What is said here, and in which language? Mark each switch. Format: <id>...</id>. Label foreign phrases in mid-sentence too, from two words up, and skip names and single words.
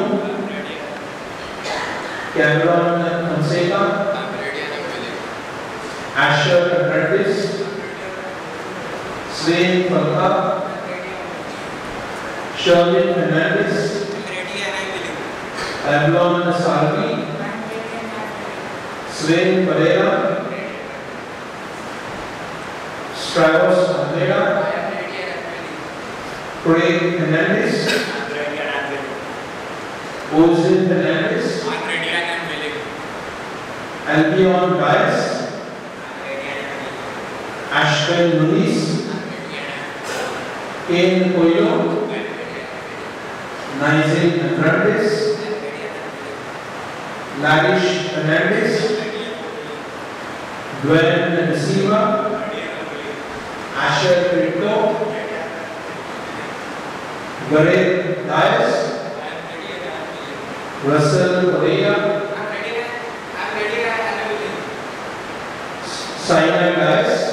<en>I am ready and I am willing. Cameron Fonseca, I am ready and I am willing. Asher Hernandez, Swain Falka, Sherwin Hernandez, I am ready and I am willing. Avalon Salvi, Swain Pereira, Stravos Andrea, Craig Hernandez, Ozil Hernandez, Albion Dias, Ashton Muniz, Kane Coelho, Nigel Hernandez, Larish Hernandez, Dwayne Silva, Asher Pinto, Gareth Dias, Russell Correa, Simon Dias,</en>